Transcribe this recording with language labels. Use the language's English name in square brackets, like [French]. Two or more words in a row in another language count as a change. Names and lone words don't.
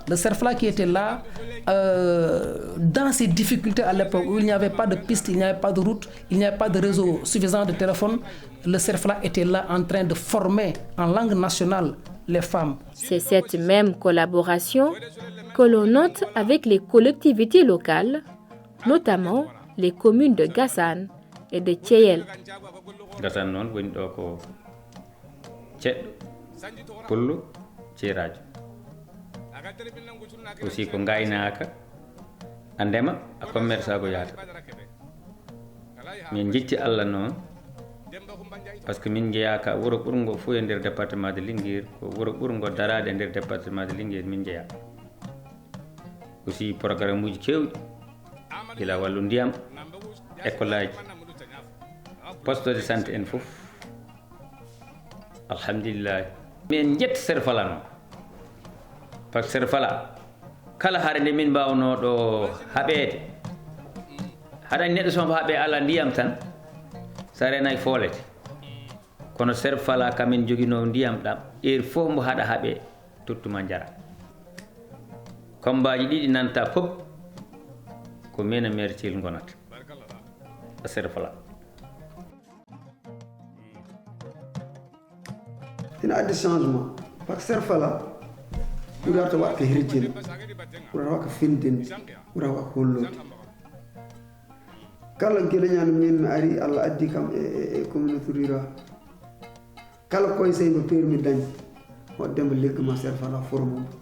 [French] Le CERFLA qui était là, dans ces difficultés à l'époque où il n'y avait pas de piste, il n'y avait pas de route, il n'y avait pas de réseau suffisant de téléphone, le CERFLA était là en train de former en langue nationale les femmes. C'est cette même collaboration que l'on note avec les collectivités locales, notamment les communes de Gassan et de Thiel. [Fula] Gassan non woni do ko ceddo pullu cirajo aussi ko gaynaka a ndema a commerce ko yaata min jicci Allah noon [French] parce que [Fula] min jeeyaka wuro ɓurgo fo e nder [French] département de [Fula] Linguère ko wuro ɓurgo darade e nder [French] département de [Fula] Linguère min jeeya aussi programme uji kewɗi ila wallu ndiyam école aji [French] poste de santé [Fula] en fof alhamdulillah min jet CERFLA noon [French] par ce que [Fula] CERFLA kala haare nde min mbawno ɗo haɓede haɗani neɗɗo somo haɓe ala ndiyam tan sa renay foolete kono CERFLA kamin joguino ndiyam ɗam heure fof mbo haɗa haɓe tottuma jara combaji ɗiɗi nanta fof ko min e maire Thiel gonata CERFLA. ina addi changement [French] par ce que [Fula] CERFLA ɓurata waɗa ko herjel ɓurata waɗa ko findinde ɓurata waɗa ko hollode kala gueɗeñano min mi ari Allah addi kam e [French] communauté rural [Fula] kala conseil mo permis dañi waɗdemo legguma CERFLA forme